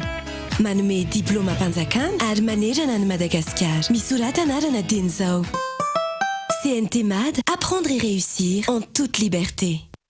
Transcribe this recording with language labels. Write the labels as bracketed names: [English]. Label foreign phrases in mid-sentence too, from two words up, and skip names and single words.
[Malagasy] Manome diplôma am-panjakana ary manerana ny Madagasikara. Misorata anarana dieny izao. [French] CNT MAD, apprendre et réussir en toute liberté.